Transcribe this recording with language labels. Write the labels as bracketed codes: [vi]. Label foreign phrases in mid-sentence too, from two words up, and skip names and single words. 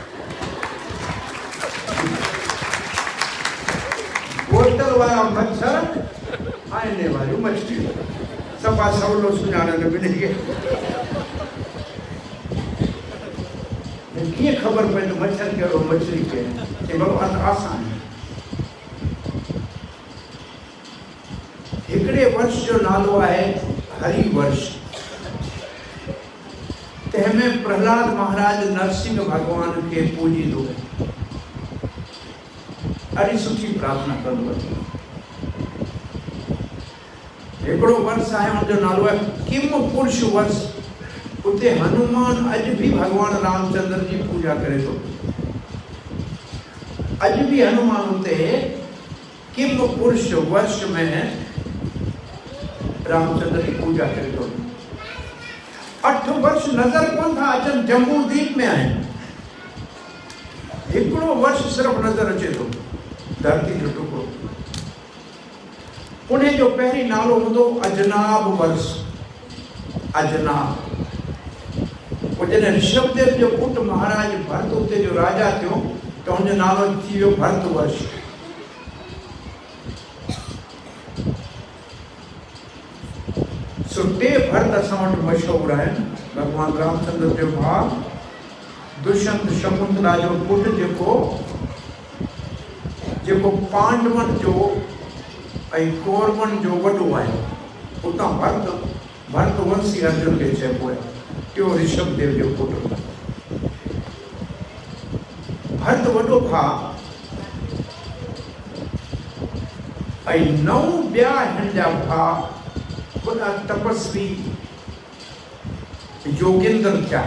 [sd] बोतल वारा मच्छर, आईने वारियूं मछलियूं, सफ़ा सवलो सुञाणनि ॿिन्ही खे। कीअं ख़बर पए त मच्छर कहिड़ो मछली कहिड़ो, चई भॻवान आसान आहे। हिकिड़े वर्ष जो नालो आहे हरि वर्ष। तंहिंमें प्रहलाद महाराज नरसिंह भगवान खे पूजींदो आहे, ॾाढी सुठी प्रार्थना कंदो आहे। हिकिड़ो वर्ष आहे हुनजो नालो आहे किम पुरुष वर्ष। उते हनुमान अॼु बि भगवान रामचंद्र जी पूजा करे थो। अॼु बि हनुमान उते किम पुरुष वर्ष में रामचंद्र की पूजा करे थो। 8 वर्ष नज़र कोन था अचनि, जम्बू द्वीप में आहिनि। हिकिड़ो वर्ष सिर्फ़ु नज़र अचे थो, धरती जो टुकड़ो। उन जो पहिरीं नालो हूंदो अजनाब वर्ष। अजनाब जॾहिं ऋषभदेव जो पुटु महाराज भरत उते जो राजा थियो त हुनजो नालो थी वियो भरत वर्ष। सो 2 भरत असां वटि मशहूरु आहिनि। भगवान रामचंद्र जो भाउ दुष्यंत शकुंतला जो पुटु जेको पांडवनि जो ऐं कौरवनि जो वॾो आहे, उतां भरत वंशी अर्जुन खे चइबो आहे। टियों ऋषभदेव जो पुटु भरत वॾो भाउ ऐं 9 ॿिया हिन जा भाउ वॾा तपस्वी योगेंद्र थिया।